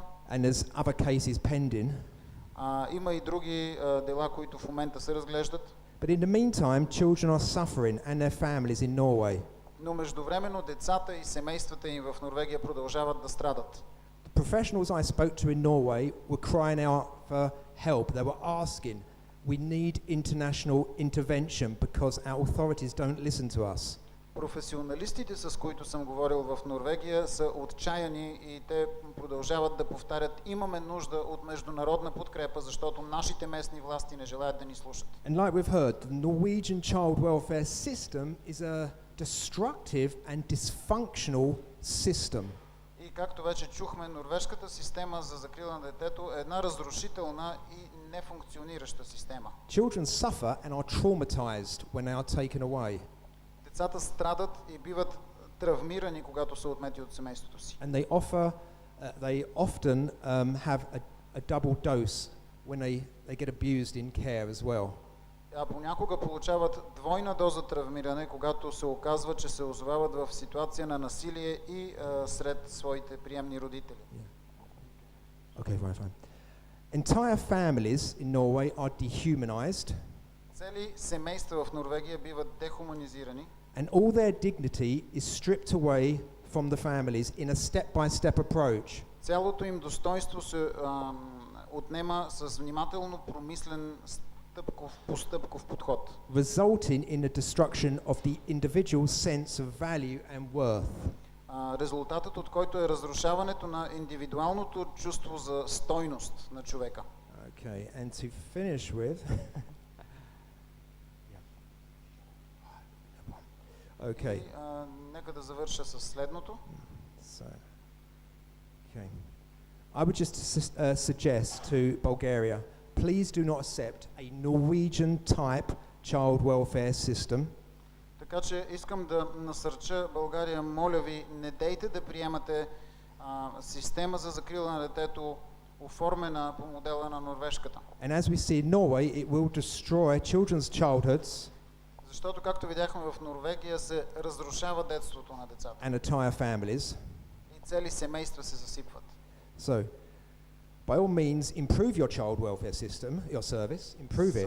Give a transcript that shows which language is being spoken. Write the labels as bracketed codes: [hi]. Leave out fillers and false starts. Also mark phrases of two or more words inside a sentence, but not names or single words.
[en] And there's other cases pending. [bg] Има и други дела, които в момента се разглеждат. [en] But in the meantime, children are suffering and their families in Norway. [bg] Но междувременно децата и семействата им в Норвегия продължават да страдат. [en] The professionals I spoke to in Norway were crying out for help. They were asking, we need international intervention because our authorities don't listen to us. [bg] Професионалистите, с които съм говорил в Норвегия, са отчаяни и те продължават да повтарят: имаме нужда от международна подкрепа, защото нашите местни власти не желаят да ни слушат. [en] And like we've heard, the Norwegian child welfare system is a destructive and dysfunctional system. [bg] И както вече чухме, норвежката система за закрила на детето е една разрушителна и нефункционираща система. [en] Children suffer and are traumatized when they are taken away. [bg] Децата страдат и биват травмирани, когато са отнети от семейството си. [en] And they often have a double dose when they get abused in care as well. [bg] А понякога получават двойна доза травмиране, когато се оказва, че се озовават в ситуация на насилие и сред своите приемни родители. [en] Okay, fine. Entire families in Norway are dehumanized. [bg] Цели семейства в Норвегия биват дехуманизирани. [en] And all their dignity is stripped away from the families in a step-by-step approach. [bg] Цялото им достоинство се отнема с внимателно промислен стъпков подход. [en] Resulting in the destruction of the individual's sense of value and worth. [bg] Резултатът от който е разрушаването на индивидуалното чувство за стойност на човека. [en] Okay, and to finish with Okay. [bg] И, нека да завърша с следното. [en] So, okay. I would just suggest to Bulgaria, please do not accept a Norwegian type child welfare system. [bg] Така че искам да насърча България, моля ви, не дейте да приемате система за закрила на детето, оформена по модела на норвежката. [en] And as we see in Norway, it will destroy children's childhoods. [bg] Защото, както видяхме в Норвегия, се разрушава детството на децата. [en] And entire families. [bg] И цели семейства се засипват. [en] So, by all means, improve your child welfare system, your service, improve it.